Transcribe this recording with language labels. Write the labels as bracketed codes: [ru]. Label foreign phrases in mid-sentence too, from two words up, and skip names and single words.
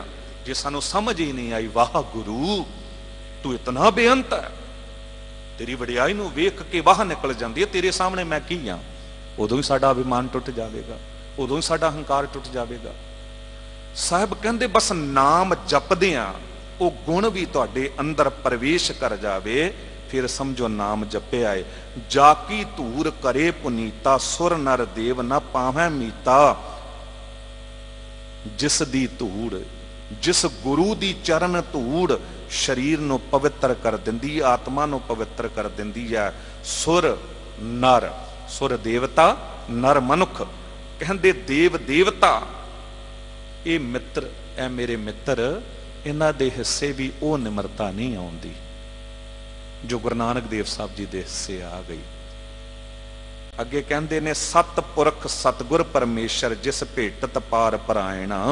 [pa] ਜੇ ਸਾਨੂ ਸਮਝ ਹੀ ਨਹੀਂ ਆਈ, ਵਾਹ ਗੁਰੂ ਤੂ ਇਤਨਾ ਬੇਅੰਤ ਹੈ, ਤੇਰੀ ਵਡਿਆਈ ਨੂ ਵੇਖ ਕੇ ਵਾਹ ਨਿਕਲ ਜਾਤੀ ਹੈ, ਤੇਰੇ ਸਾਮਨੇ ਮੈਂ ਕੀ ਹਾਂ। ਉਦੋਂ ਹੀ ਸਾਡਾ ਅਭਿਮਾਨ ਟੁਟ ਜਾਏਗਾ, ਉਦੋਂ ਹੀ ਸਾਡਾ ਹੰਕਾਰ ਟੁਟ ਜਾਏਗਾ। ਸਾਹਬ ਕਹੰਦੇ ਬਸ ਨਾਮ ਜਪਦੇ ਆ ਵੋ ਗੁਣ ਭੀ ਤੁਹਾਡੇ ਅੰਦਰ ਪ੍ਰਵੇਸ਼ ਕਰ ਜਾਵੇ, ਫਿਰ ਸਮਝੋ ਨਾਮ ਜਪੇ ਆਏ। ਜਾਕੀ ਧੂਰ ਕਰੇ ਪੁਨੀਤਾ, ਸੁਰ ਨਰ ਦੇਵ ਨਾ ਪਾਵੈ ਮੀਤਾ। ਜਿਸ ਦੀ ਧੂੜ, ਜਿਸ ਗੁਰੂ ਦੀ ਚਰਣ ਧੂੜ ਸ਼ਰੀਰ ਨੂ ਪਵਿੱਤਰ ਕਰ ਦਿੰਦੀ, ਆਤਮਾ ਨੂ ਪਵਿੱਤਰ ਕਰ ਦਿੰਦੀ ਹੈ। ਸੁਰ ਨਰ, ਸੁਰ ਦੇਵਤਾ, ਨਰ ਮਨੁਖ। ਕਹੰਦੇ ਦੇਵ ਦੇਵਤਾ ਯੇ ਮਿੱਤਰ, ਏ ਮੇਰੇ ਮਿੱਤਰ, ਇਨ੍ਹਾਂ ਦੇ ਹਿੱਸੇ ਭੀ ਵੋ ਨਿਮਰਤਾ ਨਹੀਂ ਆਉਂਦੀ ਜੋ ਗੁਰੂ ਨਾਨਕ ਦੇਵ ਸਾਹਬ ਜੀ ਦੇ ਹਿੱਸੇ ਆ ਗਈ। ਅਗੇ ਕਹੰਦੇ ਨੇ ਸਤਪੁਰਖ ਸਤਗੁਰ ਪਰਮੇਸ਼ਵਰ ਜਿਸ ਭੇਟਤ ਪਾਰ ਪਰਾਇਣ।